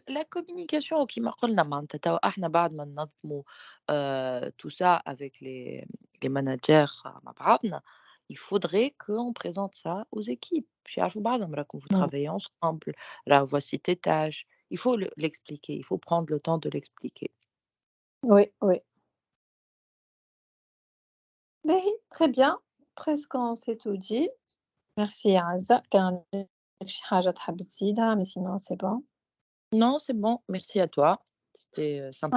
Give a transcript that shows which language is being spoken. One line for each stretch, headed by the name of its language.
French: la communication
Arabic: كيما قُلنا معناتها توا إحنا بعد ما ننظموا
French: tout ça avec les managers
Arabic: مع بعضنا,
French: il faudrait qu'on présente ça aux équipes
Arabic: باش يعرفوا بعضهم راكم
French: vous Mmh. travaillez ensemble, là voici tes tâches. Il faut l'expliquer, il faut prendre le temps de l'expliquer. Oui, oui.
Arabic: باهي
French: très bien, presque on s'est tout dit. Merci
Arabic: يا عزة، كان عندك شي حاجة تحب تزيدها
French: mais sinon c'est bon. Non, c'est bon, merci à toi, c'était, sympa.